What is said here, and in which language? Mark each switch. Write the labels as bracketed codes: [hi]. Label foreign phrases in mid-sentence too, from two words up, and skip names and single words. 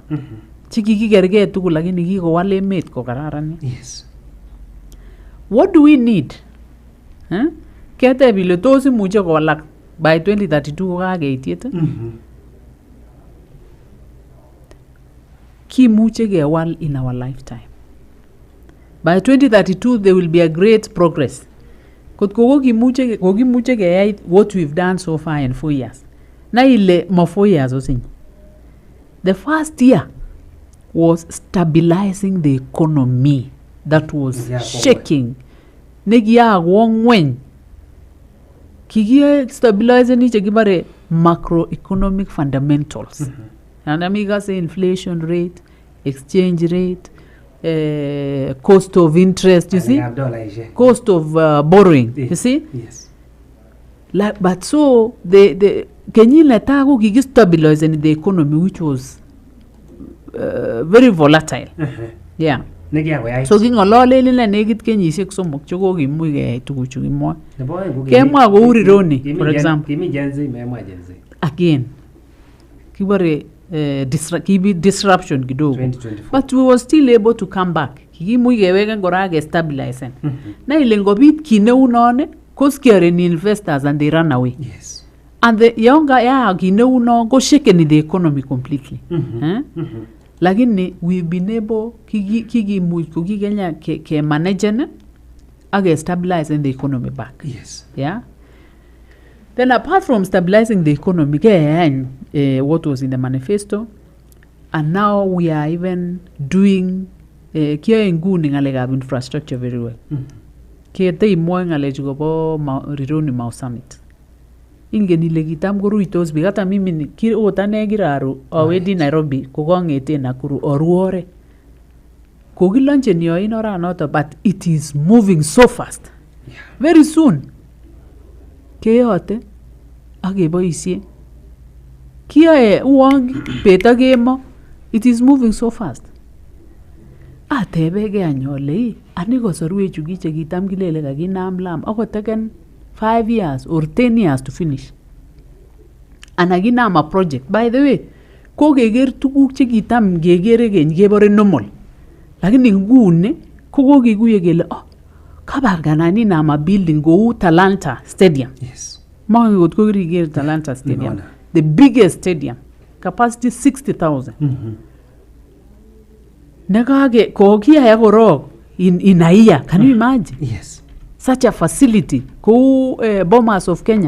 [kln] Chikikikergei tugul lakini kikowal emet kokararanit. [en] Yes. What do we need? [kln] Keteb ile tos imuche kowalak by 2032 kokakeitiet. Kimuche kewal [en] in our lifetime. By 2032 there will be a great progress. [kln] Kokimuche keyai [en] what we've done so far in 4 years. [kln] Na ile mo 4 years osinye. [en] The first year was stabilizing the economy that was shaking. [kln] Negia ngwen. Kiki stabilize ni chekibare [en] macroeconomic fundamentals. And amiga say inflation rate, exchange rate, cost of interest, you see? Cost of borrowing, you see? Yes. But so the Kenya [kln] letago kiki [en] stabilize the economy, which was very volatile. Yeah. [kln] So kingolole ile nekit kenyisiek somok chekokimuch keyai tuguchu kimwa. Kemwa kou Rironi [en] for example. [kln] Kimi Gen Z memwa Gen Z. [en] Again. [kln] Kibare disruption kidogo. 2024. [en] But we were still able to come back. [kln] Kikimuch keweken kora ke stabilize. Na ile ngobit kineunon ko [en] scaring investors and they run away. Yes. And the younger [kln] kineunon go [en] shaken the economy completely. Lakini we've been able [kln] kikimuch Kenya ke [en] manage and stabilize the economy back. Yes. Yeah. Then apart from stabilizing the economy, what was in the manifesto, and now we are even doing [kln] nguni ngalekab [en] infrastructure very well. [kln] Kete imo ngalechu kobo Rironi Mau Summit. Ingen ile kitam koruitos biik hata mimi otane kiraru awendi Nairobi kokongete Nakuru oruore. Kokilonchen yo in oranoto, [en] but it is moving so fast. Yeah. Very soon. [kln] Keyote akeboisie. Kiyoe uwang beta kemo. [en] It is moving so fast. [kln] Atebege anyole ani kosorwechu kiche kitam kilele kakinam lam akoteken [en] 5 years or 10 years to finish. Anaginam a project. By the way, [kln] ko keger tuguk che kitam gegere keny kebore normal. Lakini ngune ko kokikuye kele kabanganani nama building go Talanta Stadium. [en] Yes. [kln] Mangi got ko riger Talanta Stadium. [en] No. The biggest stadium. Capacity 60,000. [kln] Nekage ko kiya korok [en] in a year. Can you imagine? Yes. Such a facility ko Bomas of Kenya.